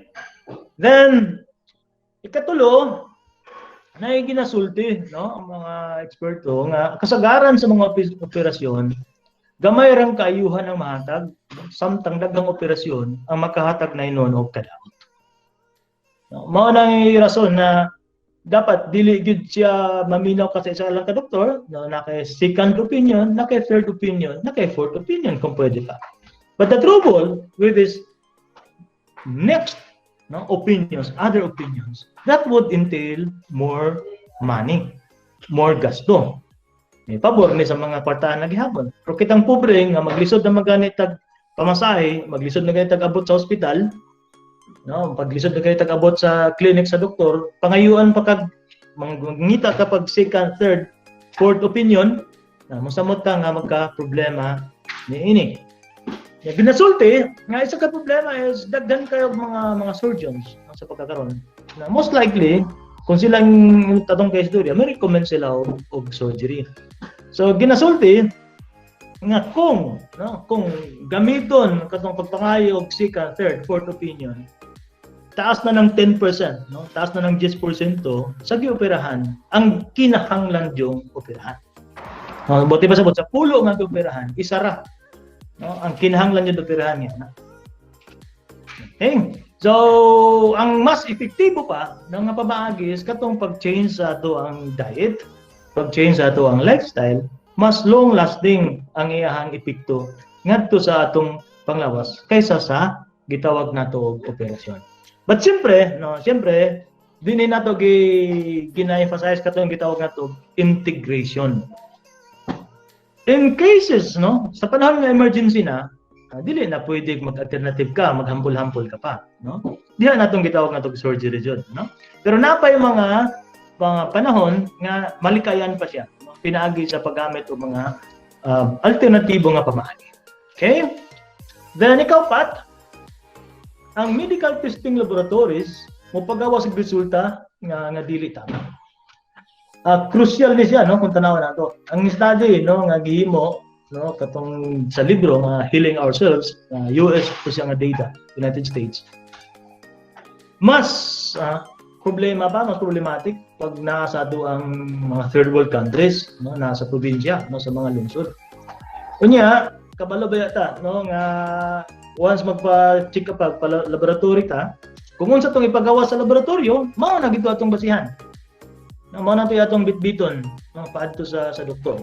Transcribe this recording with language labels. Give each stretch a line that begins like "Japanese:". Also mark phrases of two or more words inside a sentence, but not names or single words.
Cebuano: Then ikatulo, na ginasulti, no, ang mga eksperto nga kasagaran sa mga operasyon, gamay rang kaayuhan ang mahatag, samtang daghang operasyon ang makahatag na inon og kadaot. No, mao nang rason na dapat dili gyud siya maminaw kasi isa lang ka doktor, no, na kay
English: second opinion,
Cebuano: na kay
English: third opinion,
Cebuano: na kay
English: fourth opinion
Cebuano: kung pwede pa.
English: But the trouble with this next, no, opinions, other opinions, that would entail more money, more gasto.
Cebuano: May pabor ni sa mga kwartahan na gihapon. Pero kitang pobre nga maglisod na maganit tag pamasahe, maglisod na ganit tag abot sa ospital, no, paglisod na ganit tag abot sa clinic sa doktor, pangayuan pa kag mangita kapag
English: second, third, fourth opinion,
Cebuano: na mosamot ka nga magka problema niini. Ya binasulti nga isa ka problema is daghan kayo mga surgeons sa pagkakaroon. Na
English: most likely
Cebuano: kung silang tatong kay istorya, may recommend sila og surgery. So ginasulti nga kung gamiton katong pagpangayo og
English: second, third, fourth opinion,
Cebuano: taas na ng 10%, no? Taas na ng 10% sa gioperahan ang kinahanglan yung operahan. No, buti pa sa pulo nga gioperahan, isara, no, ang kinahanglan yung operahan niya. Okay. So, ang mas epektibo pa ng nga pamaagi is katong pag-change sa ato ang diet, pag-change sa ato ang lifestyle, mas
English: long lasting
Cebuano: ang iyahang epekto ngadto sa atong panglawas kaysa sa gitawag nato og operasyon. But siyempre, no, siyempre dinhi nato gina-emphasize katong gitawag nato integration.
English: In cases,
Cebuano: no, sa panahon ng emergency na, dili na pwede mag-alternative ka, maghambol-hambol ka pa, no? Diha natong gitawag natong surgery jud, no? Pero napay mga panahon nga malikayan pa siya, no? Pinaagi sa paggamit og mga alternatibo nga pamaagi. Okay? Then ikaw Pat, ang
English: medical testing laboratories
Cebuano: mo pagawas og resulta nga dili tama. Crucial ni siya, no, kung tanaw nato. Ang study, no, nga gihimo, no, katong sa libro nga Healing Ourselves, US po siya nga data, United States. Mas mas problematic pag nasa ang mga
English: third world countries,
Cebuano: no, nasa probinsya, no, sa mga lungsod. Unya, kabalo ba yata, no, nga once magpa-check up pa laboratory ta, kung unsa tong ipagawa sa laboratorio, mao na gito atong basihan. Na mao na to atong bitbiton, no, paadto sa doktor.